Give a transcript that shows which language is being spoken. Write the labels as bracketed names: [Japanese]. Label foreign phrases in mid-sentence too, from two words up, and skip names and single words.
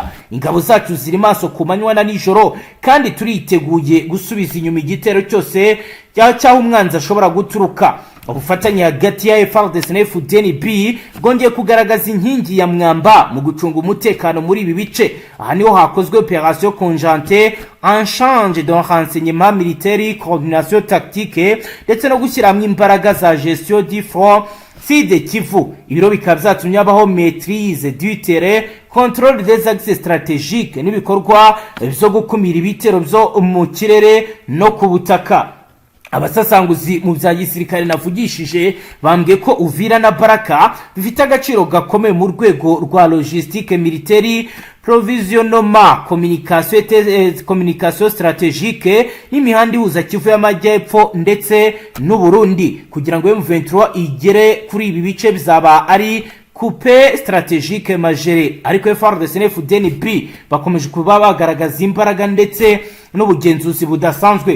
[Kinyarwanda] Ingabo zacu ziri maso ku manywa na nijoro kandi turiteguye gusubiza inyuma igitero cyose cyaho umwanzi ashobora guturuka. Ubufatanye hagati ya Fardc na Fdnb bwongeye kugaragaza inkingi ya mwamba mu gucunga umutekano muri ibi bice. Aha niho hakozwe [French] opération conjointe en change de renseignement militaire, coordination tactique [Kinyarwanda] ndetse no gushyira hamwe imbaraga za [French] gestion du front Sud Kivu. [Kinyarwanda] Ibiro bikaba byatumye habaho [French] maîtrise du terrain, contrôle des axes stratégiques [Kinyarwanda] n'ibikorwa byo gukumira ibitero byo mu kirere no ku butaka. Abasasanguzi mu bya gisirikare navugishije bambwiye ko Uvira na Baraka bifite agaciro gakomeye mu rwego rwa [French] logistique militaire, provisionnement, communication stratégique [Kinyarwanda] n'imihanda ihuza Kivu y'Amajyepfo ndetse n'u Burundi. Kugira ngo M23 igere kuri ibi bice bizaba ari [French] coupe stratégique majere. [Kinyarwanda] Ariko Fardc na Fdnb bakomeje kuba bagaragaza imbaraga ndetse n'ubugenzuzi budasanzwe.